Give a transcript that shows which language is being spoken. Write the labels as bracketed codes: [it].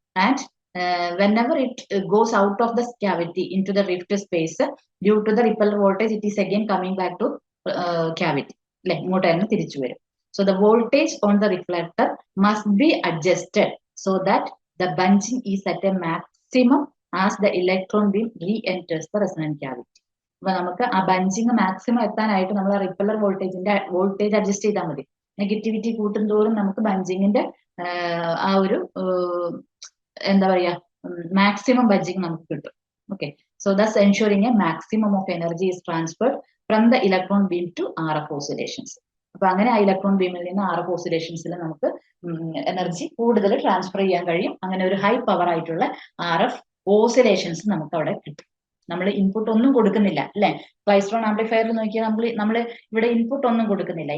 [en] And whenever it goes out of the cavity into the rift space, due to the repeller voltage, it is again coming back to cavity, അല്ലെ? [ml] ഇങ്ങോട്ട് തന്നെ തിരിച്ചു വരും. [en] So the voltage on the reflector must be adjusted so that the bunching is at a maximum as the electron beam re-enters the resonant cavity. [ml] അപ്പൊ നമുക്ക് ആ bunching maximum എത്താനായിട്ട് നമ്മൾ ആ റിപ്പല്ലർ വോൾട്ടേജ് അഡ്ജസ്റ്റ് ചെയ്താൽ മതി. നെഗറ്റിവിറ്റി കൂട്ടുന്തോറും നമുക്ക് ബഞ്ചിങ്ങിന്റെ ആ ഒരു എന്താ പറയാ മാക്സിമം ബഞ്ചിങ് നമുക്ക് കിട്ടും. [en] Okay, so thus ensuring a maximum of energy is transferred from the electron beam to RF oscillations. [ml] അപ്പൊ അങ്ങനെ ആ ഇലക്ട്രോൺ ബീമിൽ നിന്ന് RF ഓസിലേഷൻസിൽ നമുക്ക് എനർജി കൂടുതൽ ട്രാൻസ്ഫർ ചെയ്യാൻ കഴിയും. അങ്ങനെ ഒരു ഹൈ പവർ ആയിട്ടുള്ള RF ഓസിലേഷൻസ് നമുക്ക് അവിടെ കിട്ടും. നമ്മൾ ഇൻപുട്ട് ഒന്നും കൊടുക്കുന്നില്ല, അല്ലെ? ക്ലൈസ്ട്രോൺ ആംപ്ലിഫയറിൽ നോക്കിയാൽ നമ്മൾ ഇവിടെ ഇൻപുട്ട് ഒന്നും കൊടുക്കുന്നില്ല.